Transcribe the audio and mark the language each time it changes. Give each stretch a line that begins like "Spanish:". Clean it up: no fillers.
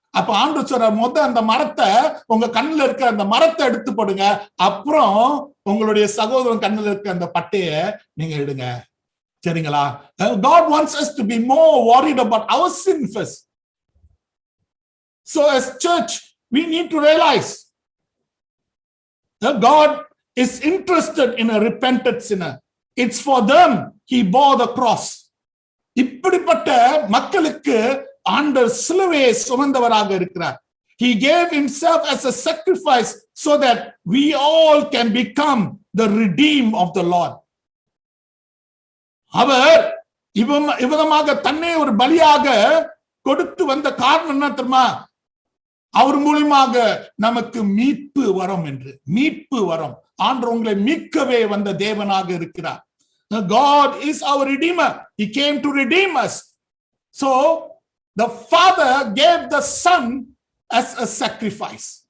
Tamil: அப்ப ஆண்டு சொல்ற அந்த மரத்தை, உங்க கண்ணுல இருக்கிற அந்த மரத்தை எடுத்து போடுங்க. அப்புறம் உங்களுடைய சகோதரன் கண்ணுல இருக்கிற அந்த பட்டைய நீங்க எடுங்க. சரிங்களா?
English: God wants us to be more worried about our sin first. So as church, we need to realize that God is interested in a repentant sinner. It's for them he bore the cross.
Tamil: இப்படிப்பட்ட மக்களுக்கு ஆண்டவர் சிலுவையை சுமந்தவராக இருக்கிறார்.
English: He gave himself as a sacrifice so that we all can become the redeemed of the Lord.
Tamil: அவர் இவ்விதமாக தன்னை ஒரு பலியாக கொடுத்து வந்த காரணம் என்ன தெரியுமா? அவர் மூலமாக நமக்கு மீட்பு வரும் என்று. மீட்பு வரும். ஆண்டவர் உங்களை மீட்கவே வந்த தேவனாக இருக்கிறார்.
English: God is our redeemer. He came to redeem us. So the Father gave the Son as a sacrifice.